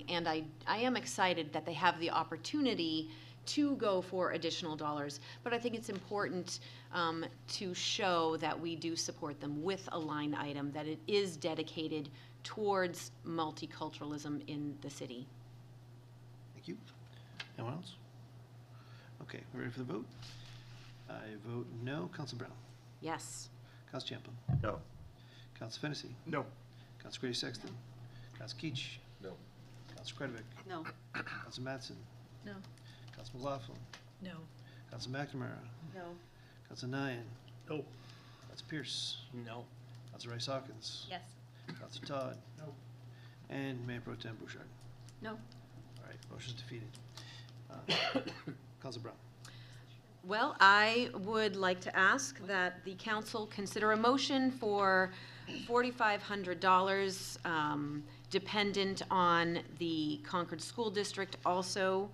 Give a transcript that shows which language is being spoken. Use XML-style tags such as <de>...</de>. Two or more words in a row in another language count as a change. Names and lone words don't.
<en>And I am excited that they have the opportunity to go for additional dollars, but I think it's important to show that we do support them with a line item, that it is dedicated towards multiculturalism in the city. Thank you. Anyone else? Okay, we're ready for the vote. I vote no. Councilor Brown? Yes. Councilor Champlin? No. Councilor Fennessy? No. Councilor Grady Sexton? Councilor Keach? No. Councilor Kretovic? No. Councilor Mattson? No. Council McLaughlin, No. Council McNamara, No. Council Nyan, No. Council Pierce, No. Council Rice Hawkins, Yes. Council Todd. No. And Mayor Pro Tem Bouchard. No. All right, motion's defeated. Council Brown. Well, I would like to ask that the council consider a motion for $4,500, dependent on the Concord School District also</en>